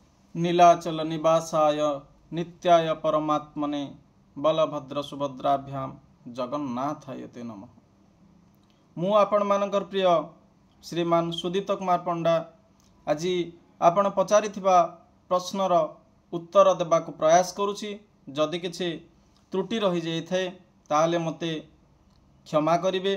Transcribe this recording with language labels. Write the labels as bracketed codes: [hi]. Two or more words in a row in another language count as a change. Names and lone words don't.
[sa] नीलाचल निवासाय नित्याय परमात्मने बलभद्र सुभद्राभ्याम जगन्नाथाय ते नमः। [or] ମୁଁ ଆପଣ ମାନଙ୍କର ପ୍ରିୟ ଶ୍ରୀମାନ ସୁଦୀତ କୁମାର ପଣ୍ଡା ଆଜି ଆପଣ ପଚାରିଥିବା ପ୍ରଶ୍ନର ଉତ୍ତର ଦେବାକ ପ୍ରୟାସ କରୁଛି। ଯଦି କିଛି ତ୍ରୁଟି ରହି ଯାଏ ତାହେଲେ ମତେ କ୍ଷମା କରିବେ।